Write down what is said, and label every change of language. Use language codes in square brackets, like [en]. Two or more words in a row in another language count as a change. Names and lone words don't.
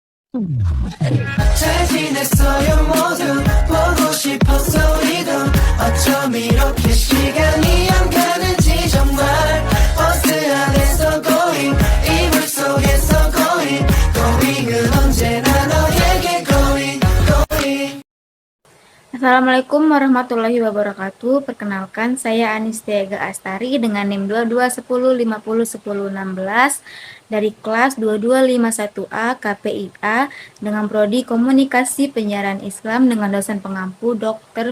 [ko] 잘 지냈어요 모두 보고 싶었어 우리도 어쩜 이렇게 시간이 안 가는지 정말 버스 안에서 going 이불 속에서 going은 언제나 너에게 going. [ar] السلام عليكم ورحمة الله وبركاته. [id] Perkenalkan, saya Anistiaga Astari dengan NIM 2210501016 dari kelas 2251A KPIA dengan prodi Komunikasi Penyiaran Islam dengan dosen pengampu Dr.